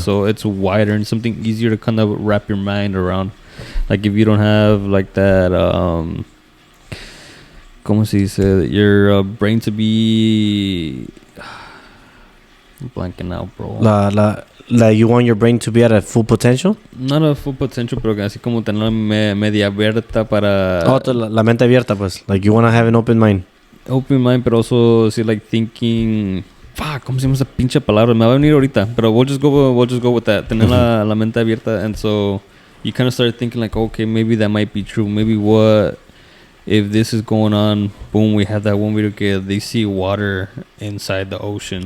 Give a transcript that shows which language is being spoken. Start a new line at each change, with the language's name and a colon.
English: So it's wider and something easier to kind of wrap your mind around. Like if you don't have like that,
Spanish: ¿cómo se dice?
English: Your brain to be I'm blanking out, bro. You want your brain to be at a full potential? Not a full potential,
Spanish: pero así como tener media abierta para... Oh, la mente abierta, pues.
English: Like you want to have an open mind. Open mind, but also see, like thinking, fuck,
Spanish: ¿cómo se llama esa pinche palabra? Me va a venir ahorita, pero
English: we'll just go with that.
Spanish: Tener la mente abierta,
English: and so you kind of start thinking like, okay, maybe that might be true. Maybe what if this is going on? Boom, we have that one video
Spanish: que
English: they see water inside the ocean.